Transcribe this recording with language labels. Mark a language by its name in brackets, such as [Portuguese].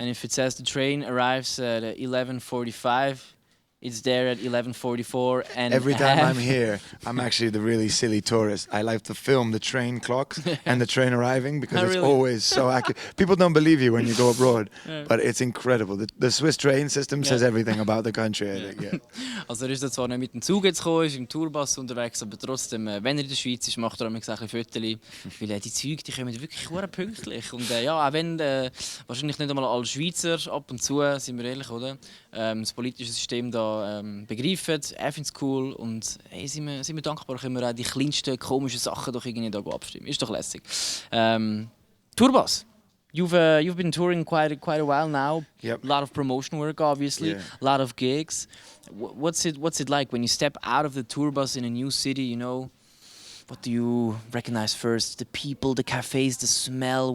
[English] And if it says the train arrives at 11:45, it's there at 11:44 and Every time half. I'm here, I'm actually the really silly tourist. I like to film the train clocks and the train arriving because it's Really? always so accurate. People don't believe you when you go abroad, but it's incredible. The Swiss train system says everything about the country, I think. Yeah. [German] Also er ist da zwar nicht mit dem Zug jetzt gekommen, ist im Tourbus unterwegs, aber trotzdem, wenn er in der Schweiz ist, macht er manchmal ein bisschen Fotos, weil die Züge, die kommen wirklich sehr pünktlich. Und ja, auch wenn wahrscheinlich nicht einmal alle Schweizer ab und zu, sind wir ehrlich, oder? Das politische System da begreifen, er findet es cool und hey, sind wir dankbar, können wir auch die kleinsten komischen Sachen doch irgendwie da abstimmen. Ist doch lässig. Tourbus. [English] You've been touring quite a while now. Yep. A lot of promotion work, obviously. Yeah. A lot of gigs. What's it like when you step out of the tour bus in a new city? You know, what do you recognize first? The people, the cafes, the smell.